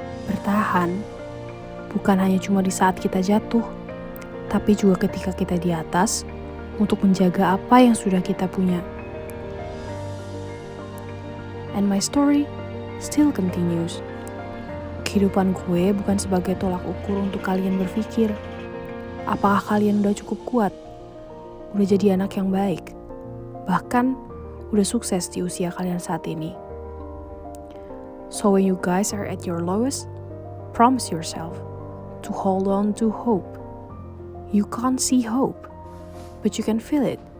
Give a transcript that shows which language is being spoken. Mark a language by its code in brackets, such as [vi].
[id] Bertahan bukan hanya cuma di saat kita jatuh, tapi juga ketika kita di atas untuk menjaga apa yang sudah kita punya. [en] And my story still continues. [id] Kehidupan gue bukan sebagai tolak ukur untuk kalian berpikir, apakah kalian udah cukup kuat, udah jadi anak yang baik, bahkan udah sukses di usia kalian saat ini. [en] So when you guys are at your lowest, promise yourself, to hold on to hope. You can't see hope, but you can feel it.